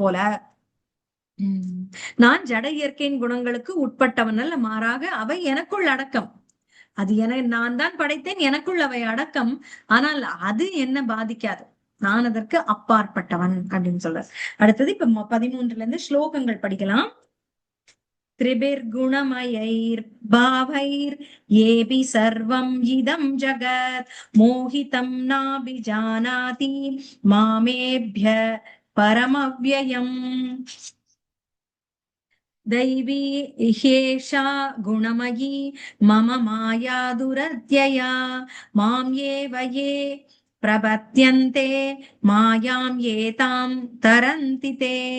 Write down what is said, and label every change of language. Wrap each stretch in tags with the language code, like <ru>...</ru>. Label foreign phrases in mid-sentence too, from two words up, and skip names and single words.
<ta>அது போல நான் ஜட இயற்கையின் குணங்களுக்கு உட்பட்டவன் அல்ல, மாறாக அவை எனக்குள் அடக்கம். அது நான் தான் படைத்தேன், எனக்குள் அவை அடக்கம். ஆனால் அது என்ன பாதிக்காது, நான் அதற்கு அப்பாற்பட்டவன் அப்படின்னு சொல்ற. அடுத்தது இப்ப 13ல இருந்து ஸ்லோகங்கள் படிக்கலாம்.</ta> <sa>त्रिभिर्गुणमयैर् भावैर् येऽपि सर्वम् इदं जगत् मोहितं नाभिजानाति मामेभ्य परमव्ययम्। दैवी ह्येषा गुणमयी मम माया दुरत्यया मां ये प्रपद्यन्ते मायां एतां तरन्ति ते।</sa>